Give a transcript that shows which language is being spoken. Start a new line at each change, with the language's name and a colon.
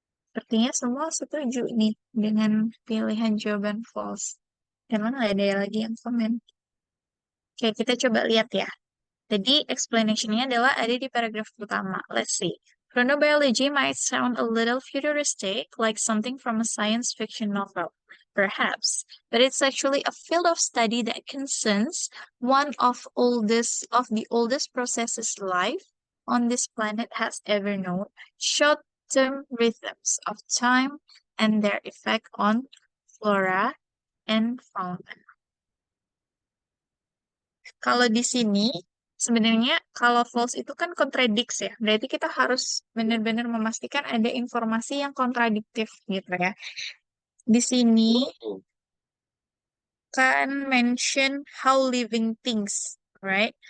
Indonesian: Sepertinya semua setuju nih dengan pilihan jawaban false. Emang nggak ada lagi yang komen. Oke, kita coba lihat ya. Tadi explanation-nya adalah ada di paragraf pertama.
English: Let's see. Chronobiology might sound a little futuristic, like something from a science fiction novel, perhaps, but it's actually a field of study that concerns one of the oldest processes life on this planet has ever known, short-term rhythms of time and their effect on flora and fauna.
Indonesian: Kalau di sini, sebenarnya kalau false itu kan kontradiksi ya. Berarti kita harus benar-benar memastikan ada informasi yang kontradiktif gitu ya. Di sini kan
English: mention how living things, right?